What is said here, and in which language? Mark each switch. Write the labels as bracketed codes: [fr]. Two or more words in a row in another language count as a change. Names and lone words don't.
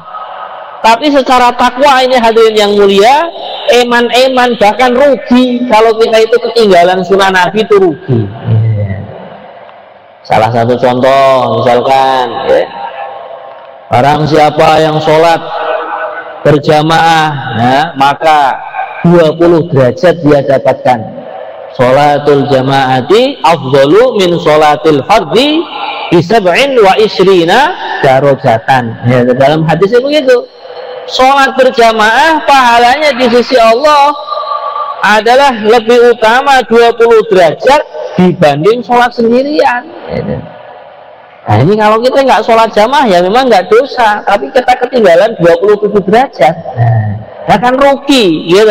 [id] Tapi secara takwa ini hadirin yang mulia, eman-eman bahkan rugi kalau kita itu ketinggalan sunnah Nabi, itu rugi. Salah satu contoh misalkan barang siapa yang sholat berjamaah, nah, maka 20 derajat dia dapatkan. [ar] صلاة الجماعة أفضل من صلاة الفرض بسبع وعشرين درجة. [id] Ya, dalam hadisnya begitu. Sholat berjamaah pahalanya di sisi Allah adalah lebih utama 20 derajat dibanding sholat sendirian. Nah, ini kalau kita nggak sholat jamaah ya memang nggak dosa, tapi kita ketinggalan 27 derajat, akan rugi gitu.